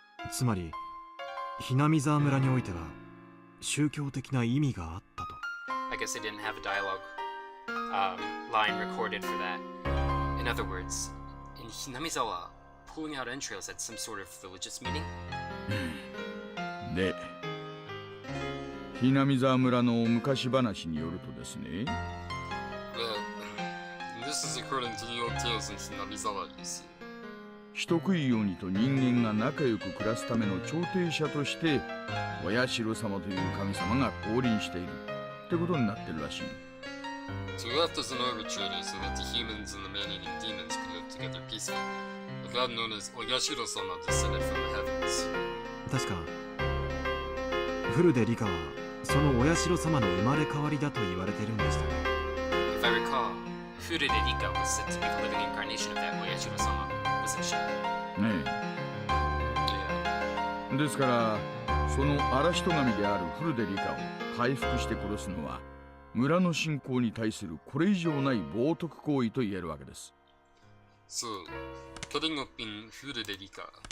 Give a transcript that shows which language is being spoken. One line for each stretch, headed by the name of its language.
Japanese: つまりひなみ沢村においては宗教的な意味があったと。
English: I guess they didn't have a dialogue line recorded for that. In other words, in Hinamizawa, pulling out entrails had some sort of religious meaning?
Japanese: で、ひなみ沢村の昔話によるとですね。
English: Well, this is according to the old tales in Hinamizawa, you see.
Japanese: 人食い鬼と人間が仲良く暮らすための調停者としてお社様という神様が降臨しているってことになってるらしい。
English: So he left as an arbitrator so that the humans and the man-eating demons could live together peacefully. A god known as Oyashiro-sama descended from the heavens.
Japanese: 確かフルでリカはそのお社様の生まれ変わりだと言われてるんでしたね。
English: If I recall, Furude Rika was said to be the living incarnation of that Oyashiro-sama, wasn't she?
Japanese: ねえ。ですからその荒人神であるフルデリカを回復して殺すのは村の信仰に対するこれ以上ない冒涜行為と言えるわけです。
English: So, cutting up in Furude Rika,